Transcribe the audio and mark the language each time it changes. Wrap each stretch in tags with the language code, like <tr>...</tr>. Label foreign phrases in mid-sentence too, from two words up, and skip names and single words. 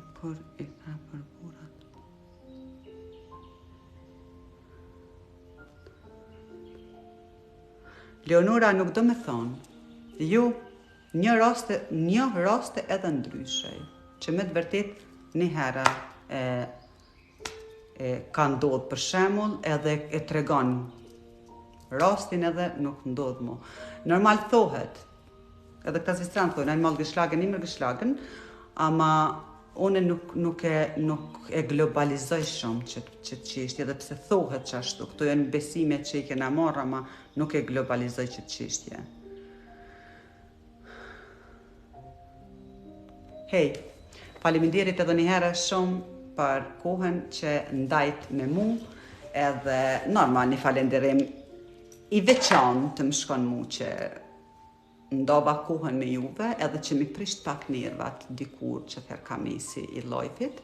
<sq>Leonora nuk do me thonë, ju një raste edhe ndryshej, që me të vërtet një herë ka ndodhë për shemull edhe e tregon rastin edhe nuk ndodhë mu. Normal thohet, edhe këta zistran thonë,</sq> <de>einmal geschlagen, immer geschlagen,</de> <sq>ama une nuk e globalizoj shumë që qishtje, edhe pse thohet që ashtu, këto janë besime që i kena marrë, ama nuk e globalizoj që qishtje. Hej, faleminderit edhe një herë shumë për kohën që ndajt me mu, edhe normal një falenderim i veçan të më shkon mu që ndova kohën me juve, edhe që mi prisht pak nervat dikur që therë kamisi i lajfit.</sq>